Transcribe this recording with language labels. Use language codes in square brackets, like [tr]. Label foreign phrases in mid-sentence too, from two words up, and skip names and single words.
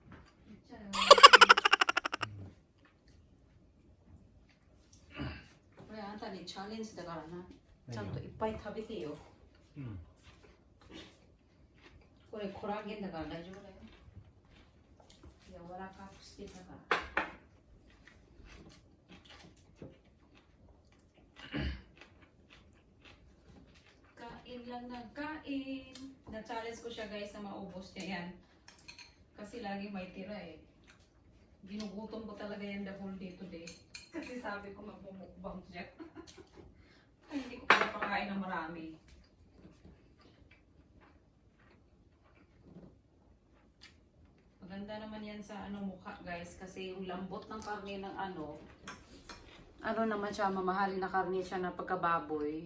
[ja] これあんたにチャレンジだからな。ちゃんといっぱい食べてよ。これコラーゲンだから大丈夫だよ。柔らかくしてたから。 [tl] Kain lang ng kain. Na-challenge ko siya guys na maubos niya yan. Kasi lagi may tira Ginugutom ko talaga yan [en] the whole day today. [tl] Kasi sabi ko magmumukbang siya. Ay, hindi ko pala pakain ng marami. Maganda naman yan sa mukha guys. Kasi yung lambot ng karne ng naman siya, mamahalin na karne siya na pagkababoy.